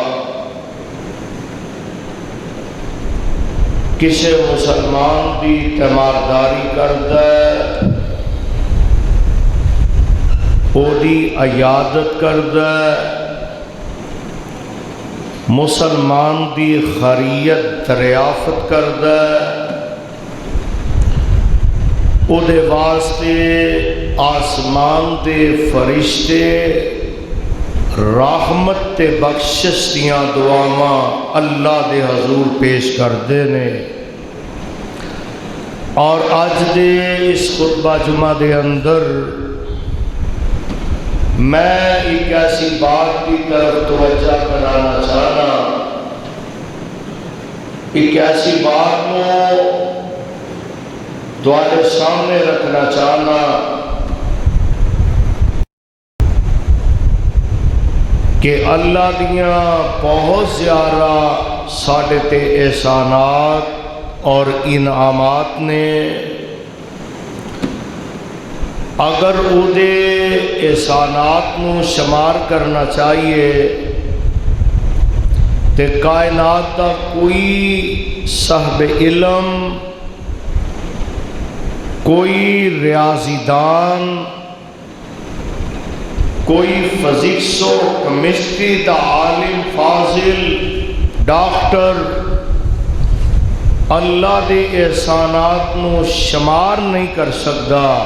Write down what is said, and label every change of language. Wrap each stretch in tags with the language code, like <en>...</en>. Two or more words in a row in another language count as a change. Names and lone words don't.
<ur>کسی مسلمان کی تیمارداری کرتا ہے، وہی عیادت کرتا ہے، مسلمان کی خیریت دریافت کرتا ہے،</ur> <pa>او دے واسطے آسمان دے فرشتے رحمت تے بخشش دیاں دعاواں اللہ دے حضور پیش کردے نے۔ اور اج دے اس خطبہ جمعہ دے اندر میں</pa> <ur>ایک ایسی بات کی طرف توجہ کرانا</ur> <pa>چاہنا،</pa> <ur>ایک ایسی بات کو تمہارے سامنے رکھنا</ur> <pa>چاہنا کہ اللہ دیاں بہت زیادہ ساڈے تے احسانات اور انعامات نے، اگر او دے احسانات نو شمار کرنا چاہیے تے کائنات دا کوئی صاحب علم، کوئی ریاضی دان، کوئی فزکس و کیمسٹری دا عالم فاضل ڈاکٹر اللہ دے احسانات نو شمار نہیں کر سکتا۔</pa>